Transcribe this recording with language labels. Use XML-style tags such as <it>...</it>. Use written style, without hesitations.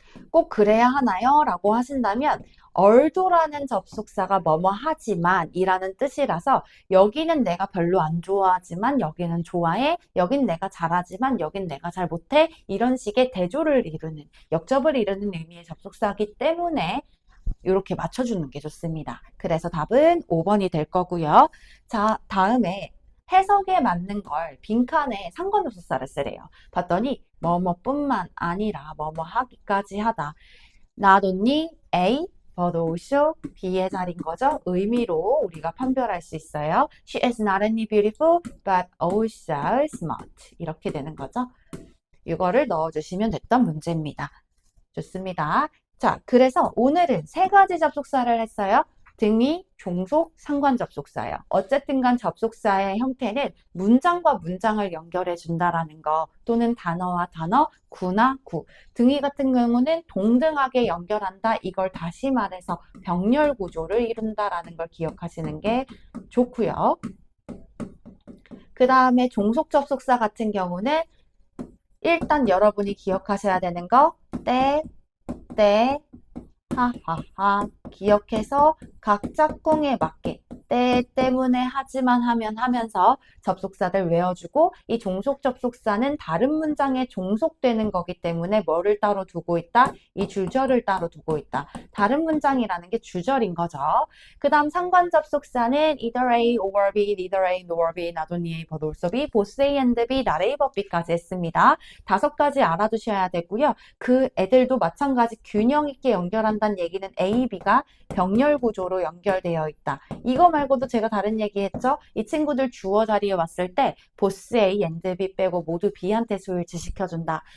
<ko>꼭 그래야 하나요? 라고 하신다면 얼도라는 접속사가 뭐뭐 하지만 이라는 뜻이라서 여기는 내가 별로 안 좋아하지만 여기는 좋아해, 여긴 내가 잘하지만 여긴 내가 잘 못해 이런 식의 대조를 이루는, 역접을 이루는 의미의 접속사이기 때문에 이렇게 맞춰주는 게 좋습니다. 그래서 답은 5번이 될 거고요. 자, 다음에 해석에 맞는 걸 빈칸에 상관접속사를 쓰래요. 봤더니 뭐뭐뿐만 아니라 뭐뭐 하기까지 하다.</ko> <en>Not only A, but also B의</en> <ko>자리인 거죠. 의미로 우리가 판별할 수 있어요.</ko> <en>She is not only beautiful, but also smart.</en> <ko>이렇게 되는 거죠. 이거를 넣어주시면 됐던 문제입니다. 좋습니다. 자, 그래서 오늘은 세 가지 접속사를 했어요. 등위, 종속, 상관 접속사예요. 어쨌든 간 접속사의 형태는 문장과 문장을 연결해 준다라는 거 또는 단어와 단어, 구나 구. 등위 같은 경우는 동등하게 연결한다. 이걸 다시 말해서 병렬 구조를 이룬다라는 걸 기억하시는 게 좋고요. 그 다음에 종속 접속사 같은 경우는 일단 여러분이 기억하셔야 되는 거 때, 하하하 기억해서 각 짝꿍에 맞게 때 때문에 하지만 하면 하면서 접속사들 외워주고 이 종속 접속사는 다른 문장에 종속되는 거기 때문에 뭐를 따로 두고 있다? 이 주절을 따로 두고 있다. 다른 문장이라는 게 주절인 거죠. 그 다음 상관 접속사는</ko> <en>either A or B, neither A nor B, not only A but also B, both A and B, not A but B까지</en> <ko>했습니다. 5가지 알아두셔야 되고요. 그 애들도 마찬가지 균형 있게 연결한다는 얘기는 A, B가 병렬 구조로 연결되어 있다. 이거 말고도 제가 다른 얘기했죠. 이 친구들 주어 자리에 왔을 때 보스 A and B 빼고 모두 B한테 소일치 시켜준다.</ko>